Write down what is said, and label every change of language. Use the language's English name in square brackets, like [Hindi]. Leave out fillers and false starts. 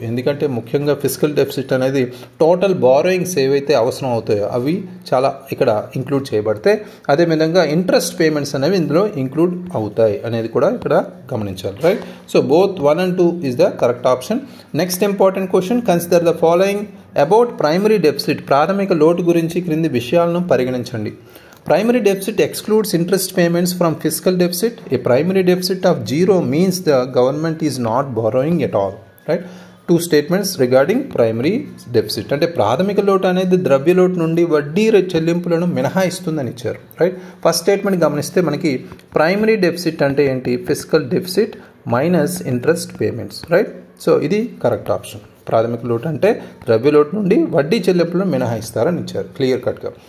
[Telugu] ఎందుకంటే ముఖ్యంగా physical deficit అనేది టోటల్ బారోయింగ్స్ ఏవైతే అవసరం అవుతాయో అవి చాలా ఇక్కడ ఇంక్లూడ్ చేయబడితే, అదేవిధంగా ఇంట్రెస్ట్ పేమెంట్స్ అనేవి ఇందులో ఇంక్లూడ్ అవుతాయి అనేది కూడా ఇక్కడ గమనించాలి. Right. [English] So both 1 and 2 is the correct option. Next important question, consider the following about primary deficit. [Telugu] ప్రాథమిక లోటు గురించి క్రింది విషయాలను పరిగణించండి. [English] Primary deficit excludes interest payments from fiscal deficit. A primary deficit of 0 means the government is not borrowing at all. Right? Two statements regarding primary deficit. [Telugu] అంటే ప్రాథమిక లోటు అనేది ద్రవ్య లోటు నుండి వడ్డీ చెల్లింపులను మినహాయిస్తుందని ఇచ్చారు. రైట్. ఫస్ట్ స్టేట్మెంట్ గమనిస్తే మనకి ప్రైమరీ డెఫిసిట్ అంటే ఏంటి? [English] Physical deficit minus interest payments. Right. [Telugu] So ఇది కరెక్ట్ ఆప్షన్. ప్రాథమిక లోటు అంటే ద్రవ్య లోటు నుండి వడ్డీ చెల్లింపులను మినహాయిస్తారని ఇచ్చారు క్లియర్ కట్గా.